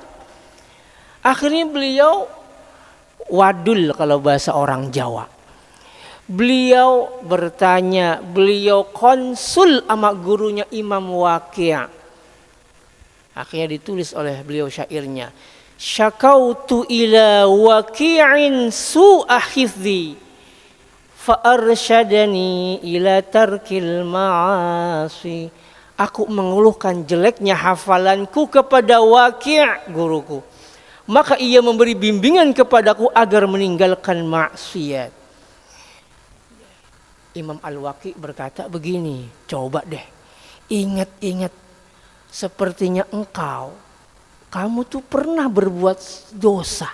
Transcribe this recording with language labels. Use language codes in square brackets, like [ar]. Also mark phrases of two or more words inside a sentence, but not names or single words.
[id] Akhirnya beliau wadul kalau bahasa orang Jawa. Beliau bertanya, beliau konsul sama gurunya Imam Waqi'. Akhirnya ditulis oleh beliau syairnya. [ar] شكوت إلى وكيع سوء حفظي فأرشدني إلى ترك المعاصي. [id] Aku mengeluhkan jeleknya hafalanku kepada Waqi', guruku. Maka ia memberi bimbingan kepadaku agar meninggalkan maksiat. Imam Al-Waqi' berkata begini, coba deh ingat-ingat, sepertinya kamu tuh pernah berbuat dosa.